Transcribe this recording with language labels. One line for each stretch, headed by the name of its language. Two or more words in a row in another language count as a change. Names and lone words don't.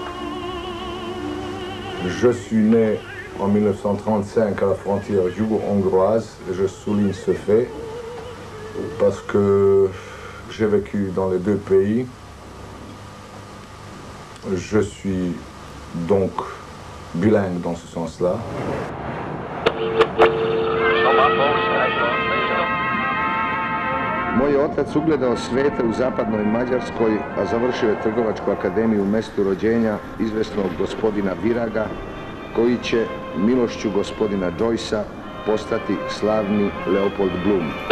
French: Je suis né en 1935 à la frontière yougo-hongroise, et je souligne ce fait parce que j'ai vécu dans les deux pays. Je suis donc bilingue dans ce sens-là.
Serbian: Moj je otac ugledao svete u zapadnoj Mađarskoj, a završio je Trgovačku akademiju u mestu rođenja izvesnog gospodina Viraga, koji će milošću gospodina Joycea postati slavni Leopold Bloom.